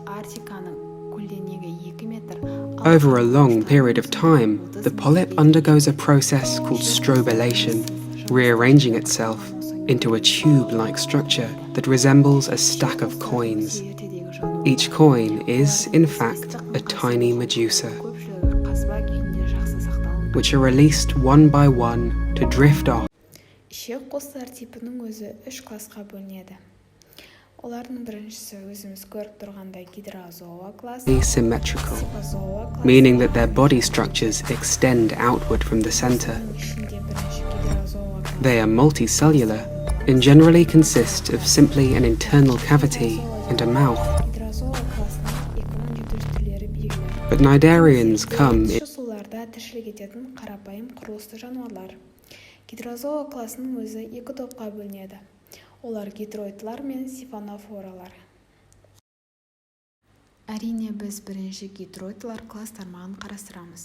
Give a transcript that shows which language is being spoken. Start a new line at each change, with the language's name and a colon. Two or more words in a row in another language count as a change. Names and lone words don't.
English: Over a long period of time, the polyp undergoes a process called strobilation, rearranging itself into a tube-like structure that resembles a stack of coins. Each coin is, in fact, a tiny medusa, which are released one by one to drift off.
Kazakh: Ішек қуыстар типінің өзі үш классқа бөлінеді. Олардың біріншісі өзіміз көріп тұрғандай гидрозоа классы,
English: Asymmetrical, meaning that their body structures extend outward from the center. They are multicellular and generally consist of simply an internal cavity and a mouth. But Cnidarians come in
Kazakh: суларда тіршілік ететін қарапайым құрылысты жануарлар. Гидрозоа класының өзі екі топқа бөлінеді. Олар гидроидлар мен сифонофоралар. Әрине біз бірінші гидроидлар кластармағын қарастырамыз.